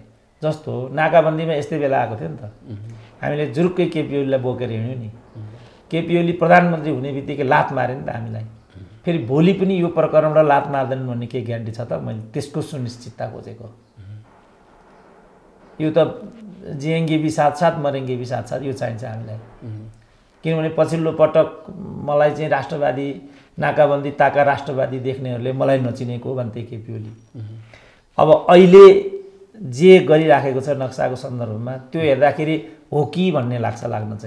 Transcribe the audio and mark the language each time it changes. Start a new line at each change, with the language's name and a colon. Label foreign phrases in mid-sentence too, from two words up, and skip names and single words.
Nepali: जस्तो नाकाबन्दीमा यस्तै बेला आएको थियो नि त, हामीले जुरुक्कै केपी ओलीलाई बोकेर हिँड्यो नि। केपी ओली प्रधानमन्त्री हुने बित्तिकै लात माऱ्यो नि त हामीलाई। फेरि भोलि पनि यो प्रकरणबाट लात मार्दैनन् भन्ने के ग्यारेन्टी छ त? मैले त्यसको सुनिश्चितता खोजेको। यो त
Hindi: जिएंगे भी साथ साथ मरेंगे भी साथ साथ,
Nepali: यो चाहिन्छ हामीलाई। किनभने पछिल्लो पटक मलाई चाहिँ राष्ट्रवादी, नाकाबन्दी ताका राष्ट्रवादी देख्नेहरूले मलाई नचिनेको भन्थे केपी ओली। अब अहिले जे गरिराखेको छ नक्साको सन्दर्भमा त्यो हेर्दाखेरि हो कि भन्ने लाग्न चाहिँ।